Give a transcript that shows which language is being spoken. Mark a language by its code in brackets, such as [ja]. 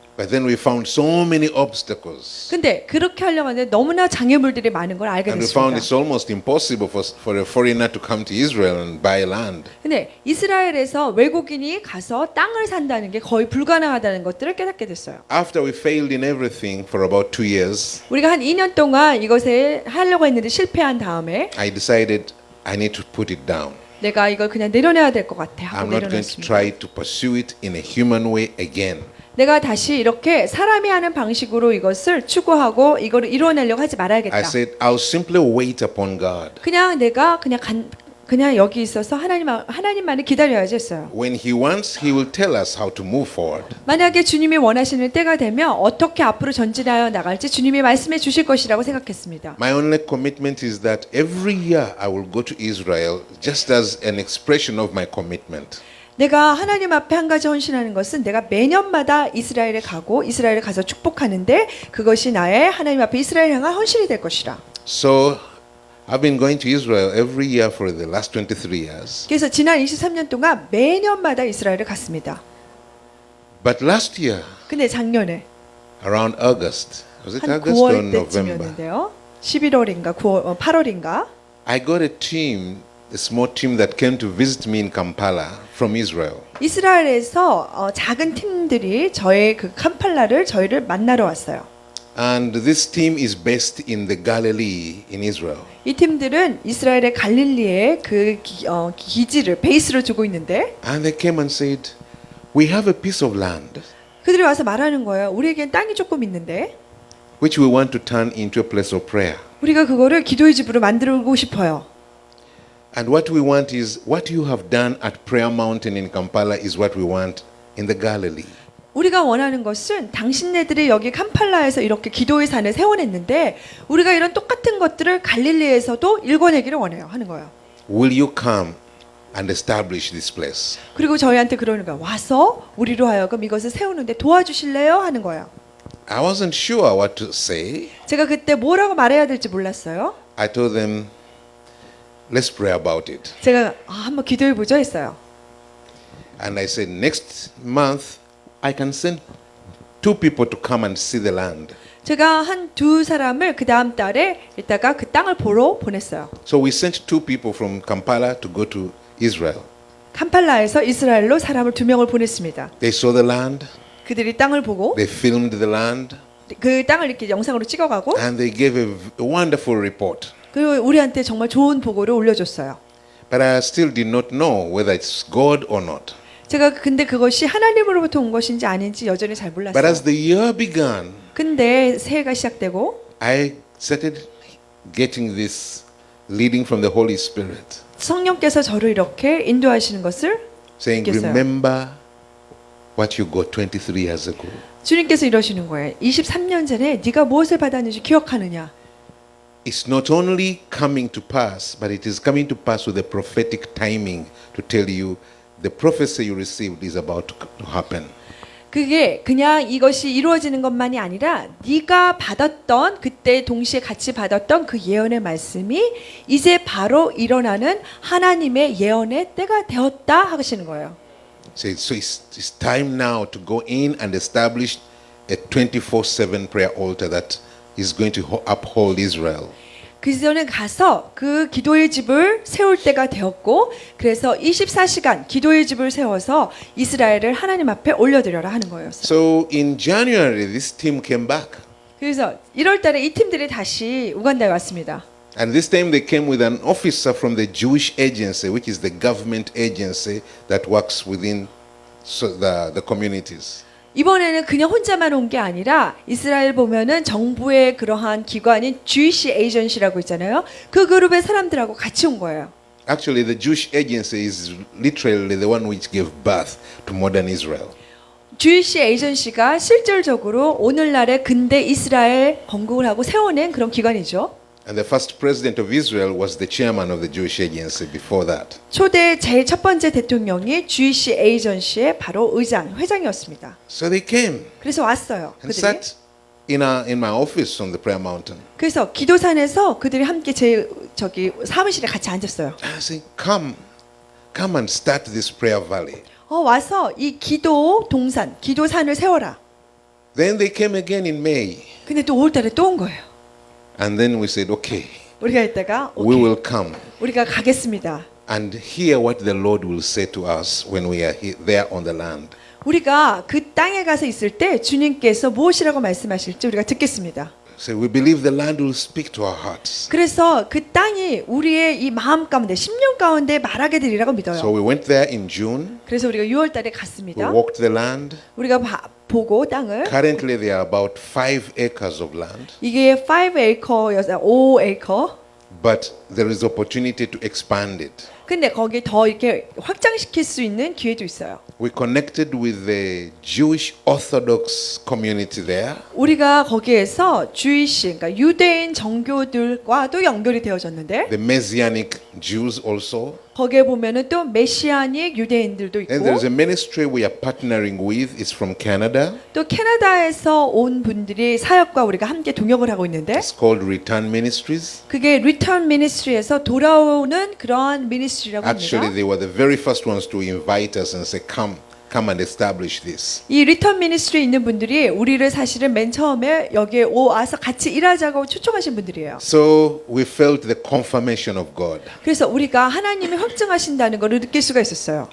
[en] But then we found so many obstacles. [ko] 근데 그렇게 하려고 하는데 너무나 장애물들이 많은 걸 알게 [en] And we found [ko] 됐습니다. [en] it's almost impossible for a foreigner to come to Israel and buy land. [ko] 근데 이스라엘에서 외국인이 가서 땅을 산다는 게 거의 불가능하다는 것들을 깨닫게 됐어요. [en] After we failed in everything for about 2 years, [ko] 우리가 한 2년 동안 이것에 하려고 했는데 실패한 다음에 [en] I decided I need to put it down. [ko] 내가 이걸 그냥 내려놔야 될 것 같아 하고 [en] I'm not going to [ko] 내려놨습니다. [en] try to pursue it in a human way again. [ko] 내가 다시 이렇게 사람이 하는 방식으로 이것을 추구하고 이거를 이루어내려고 하지 말아야겠다. [en] I said I'll simply wait upon God. [ko] 그냥 내가 그냥 여기 있어서 하나님만을 기다려야지 했어요. [en] When He wants, He will tell us how to move forward. [ko] 만약에 주님이 원하시는 때가 되면 어떻게 앞으로 전진하여 나갈지 주님이 말씀해 주실 것이라고 생각했습니다. [en] My only commitment is that every year I will go to Israel just as an expression of my commitment. [ko] 내가 하나님 앞에 한 가지 헌신하는 것은 내가 매년마다 이스라엘에 가고 이스라엘에 가서 축복하는데 그것이 나의 하나님 앞에 이스라엘 향한 헌신이 될 것이라. [en] So I've been going to Israel every year for the last 23 years. [ko] 그래서 지난 23년 동안 매년마다 이스라엘을 갔습니다. [en] But last year, [ko] 근데 작년에 [en] around August, was it [ko] 한 [en] August or [ko] 9월 [en] November? [ko] 때쯤이었는데요. 11월인가 8월인가 [en] I got a team, a small team that came to visit me in Kampala from Israel. [ko] 이스라엘에서 작은 팀들이 저희를 만나러 왔어요. [en] And this team is based in the Galilee in Israel. [ko] 이 팀들은 이스라엘의 갈릴리에 그 기지를 베이스로 두고 있는데 [en] And they came and said, we have a piece of land [ko] 그들이 와서 말하는 거예요. 우리에겐 땅이 조금 있는데 [en] which we want to turn into a place of prayer. [ko] 우리가 그거를 기도의 집으로 만들고 싶어요. [en] And what we want is what you have done at Prayer Mountain in Kampala is what we want in the Galilee. [ko] 우리가 원하는 것은 당신네들이 여기 캄팔라에서 이렇게 기도의 산을 세워냈는데 우리가 이런 똑같은 것들을 갈릴리에서도 일궈내기를 원해요 하는 거예요. [en] Will you come and establish this place? [ko] 그리고 저희한테 그러는 거예요. 와서 우리로 하여금 이것을 세우는데 도와주실래요? 하는 거예요. [en] I wasn't sure what to say. [ko] 제가 그때 뭐라고 말해야 될지 몰랐어요. [en] I told them, let's pray about it. [ko] 제가 한번 기도해 보죠 했어요. [en] And I said, next month I can send 2 people to come and see the land. [ko] 제가 한 2 사람을 그 다음 달에 이따가 그 땅을 보러 보냈어요. [en] So we sent 2 people from Kampala to go to Israel. [ko] 캄팔라에서 이스라엘로 사람을 2명을 보냈습니다. [en] They saw the land, [ko] 그들이 땅을 보고 [en] they filmed the land, [ko] 그 땅을 이렇게 영상으로 찍어가고 [en] and they gave a wonderful report. [ko] 그리고 우리한테 정말 좋은 보고를 올려줬어요. [en] But I still did not know whether it's God or not. [ko] 제가 근데 그것이 하나님으로부터 온 것인지 아닌지 여전히 잘 [en] But [ko] 몰랐어요. [en] as the year began, [ko] 근데 새해가 시작되고 [en] I started getting this leading from the Holy Spirit, [ko] 성령께서 저를 이렇게 인도하시는 것을 [en] saying, [ko] 느꼈어요. [en] remember what you got 23 years ago. [ko] 주님께서 이러시는 거예요. 23년 전에 네가 무엇을 받았는지 기억하느냐? [en] It's not only coming to pass, but it is coming to pass with a prophetic timing to tell you the prophecy you received is about to happen. [ko] 그게 그냥 이것이 이루어지는 것만이 아니라 네가 받았던 그때 동시에 같이 받았던 그 예언의 말씀이 이제 바로 일어나는 하나님의 예언의 때가 되었다 하시는 거예요. [en] So it's time now to go in and establish a 24/7 prayer altar that is going to uphold Israel. [ko] 그 전에 가서 그 기도의 집을 세울 때가 되었고 그래서 24시간 기도의 집을 세워서 이스라엘을 하나님 앞에 올려드려라 하는 거였어요. [en] So in January, this team came back. [ko] 그래서 1월 달에 이 팀들이 다시 우간다에 왔습니다. [en] And this time they came with an officer from the Jewish agency, which is the government agency that works within the communities. [ko] 이번에는 그냥 혼자만 온 게 아니라 이스라엘 보면은 정부의 그러한 기관인 Jewish Agency라고 있잖아요. 그 그룹의 사람들하고 같이 온 거예요. [en] Actually, the Jewish agency is literally the one which gave birth to modern Israel. [ko] Jewish Agency가 실질적으로 오늘날의 근대 이스라엘 건국을 하고 세워낸 그런 기관이죠. [en] And the first president of Israel was the chairman of the Jewish agency before that. [ko] 초대 제일 첫 번째 대통령이 Jewish Agency의 바로 회장이었습니다. [en] So they came [ko] 그래서 왔어요. [en] and [ko] 그들이. [en] sat in my office on the prayer mountain. [ko] 그래서 기도산에서 그들이 함께 제 사무실에 같이 앉았어요. [en] I said, come and start this prayer valley. [ko] 와서 이 기도 동산, 기도산을 세워라. [en] Then they came again in May. [ko] 근데 또 5월달에 또 온 거예요. [en] And then we said, okay, [ko] 우리가 이따가 [en] we [ko] 오케이, [en] will come [ko] 우리가 가겠습니다. [en] and hear what the Lord will say to us when we are there on the land. [ko] 우리가 그 땅에 가서 있을 때 주님께서 무엇이라고 말씀하실지 우리가 듣겠습니다. [en] So we believe the land will speak to our hearts. [ko] 그래서 그 땅이 우리의 이 마음 가운데, 심령 가운데 말하게 되리라고 [en] So [ko] 믿어요. [en] we went there in June. [ko] 그래서 우리가 6월달에 [en] We [ko] 갔습니다. [en] walked the land. [ko] 우리가 보고 땅을 [en] Currently, there are about 5 acres of land, [ko] 이게 5acre여서 5acre. [en] but there is opportunity to expand it. [ko] 근데 거기 더 이렇게 확장시킬 수 있는 기회도 있어요. [en] We connected with the Jewish Orthodox community there. [ko] 우리가 거기에서 주이시, 그러니까 유대인 정교들과도 연결이 되어졌는데 [en] The Messianic Jews also. [ko] 거기에 보면은 또 메시아닉 유대인들도 있고 [en] And there is a ministry we are partnering with. It's from Canada. [ko] 또 캐나다에서 온 분들이 사역과 우리가 함께 동역을 하고 있는데 [en] It's called Return Ministries. [ko] 그게 리턴 미니스트리에서 돌아오는 그러한 미니스트리라고 [en] Actually, [ko] 합니다. [en] they were the very first ones to invite us and say, come and establish this. [ko] 이 리턴 미니스트리에 있는 분들이 우리를 사실은 맨 처음에 여기에 와서 같이 일하자고 초청하신 분들이에요. [en] So we felt the confirmation of God. [ko] 그래서 우리가 하나님이 확증하신다는 것을 느낄 수가 있었어요.